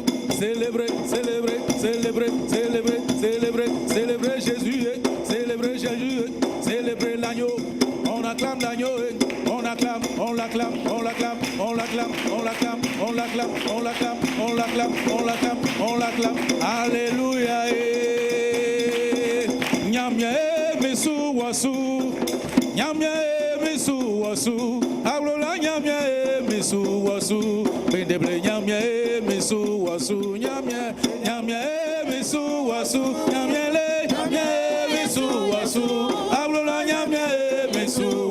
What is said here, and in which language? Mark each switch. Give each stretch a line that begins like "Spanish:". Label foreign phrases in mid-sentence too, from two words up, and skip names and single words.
French: Célébrer, célébrer, célébrer, célébrer, célébrer, célébrer Jésus, célébrer Jésus, célébrer l'agneau. On acclame l'agneau, on acclame, on l'acclame, on l'acclame, on l'acclame, on l'acclame, on l'acclame, on l'acclame, on l'acclame, on l'acclame, on l'acclame. Alléluia.
Ewe: Nyamia mesu wasu, nyamia mesu wasu, ablola nyamia mesu wasu, bendeble nyamia mesu wasu, nyamia nyamia mesu wasu, nyamia le nyamia mesu wasu, ablola nyamia mesu